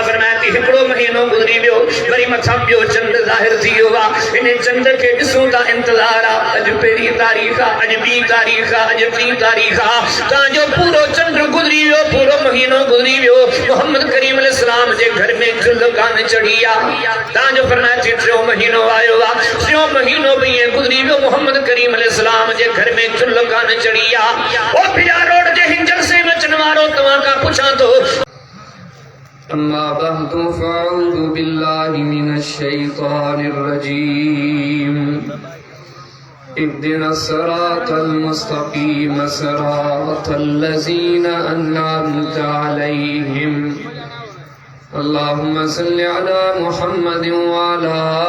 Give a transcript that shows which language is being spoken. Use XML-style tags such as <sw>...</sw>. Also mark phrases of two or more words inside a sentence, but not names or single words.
<sd>فرماتی ہکڑو مہینوں گزری بیو بری متھا بیو چند ظاہر تھیو وا انہیں چند کے ڈسوں تا انتظارا اج پہلی تاریخ اج بی تاریخ اج ٹی تاریخ تا جو پورو چند گزری بیو پورو مہینوں گزری بیو محمد کریم</sd> <ar>علیہ السلام</ar> <sd>جے گھر میں چل کان چڑھیا تا جو فرماتی تریوں مہینوں آئے وا تریوں مہینوں بھی گزری بیو محمد کریم</sd> <ar>علیہ السلام</ar> <sd>جے گھر میں چل کان چڑھیا او پھیا روڈ جے ہنجل سے بچن وارو تواں کا پوچھاں تو</sd> <ar>أما بعد فأعوذ بالله من الشيطان الرجيم اهدنا الصراط المستقيم صراط الذين أنعمت عليهم اللهم صل على محمد وعلى</ar>